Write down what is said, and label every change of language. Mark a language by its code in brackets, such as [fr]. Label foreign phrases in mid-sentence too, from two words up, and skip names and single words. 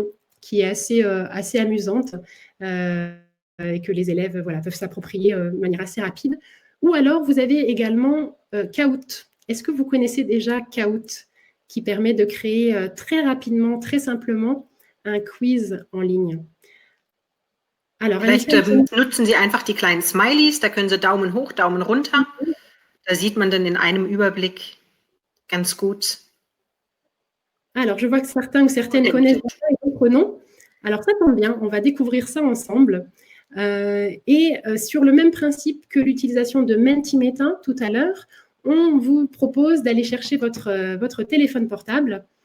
[fr] qui est assez amusante et que les élèves peuvent s'approprier de manière assez rapide. Ou alors, vous avez également Kahoot. Est-ce que vous connaissez déjà Kahoot, qui permet de créer très rapidement, très simplement, un quiz en ligne? Alors, [de] vielleicht nutzen Sie einfach die kleinen Smileys, da können Sie Daumen hoch, Daumen runter. Da sieht man dann in einem Überblick ganz gut. [fr] Alors, je vois que certains ou certaines connaissent et d'autres non. Alors, ça tombe bien, on va découvrir ça ensemble. Sur le même principe que l'utilisation de Mentimeter tout à l'heure, on vous propose d'aller chercher votre téléphone portable.